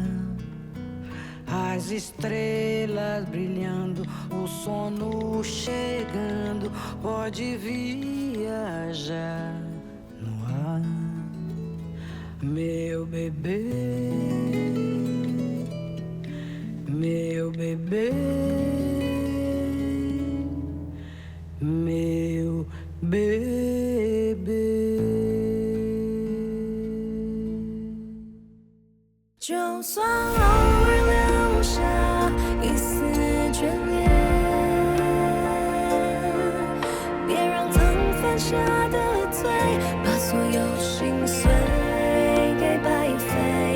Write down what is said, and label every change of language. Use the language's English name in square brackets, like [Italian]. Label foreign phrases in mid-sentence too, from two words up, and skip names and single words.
[Portuguese] As estrelas brilhando, o sono chegando, pode viajar no ar. Meu bebê, meu bebê, meu bebê. [Chinese] 就算偶尔留下一丝眷恋，别让曾犯下的罪把所有心碎给白费。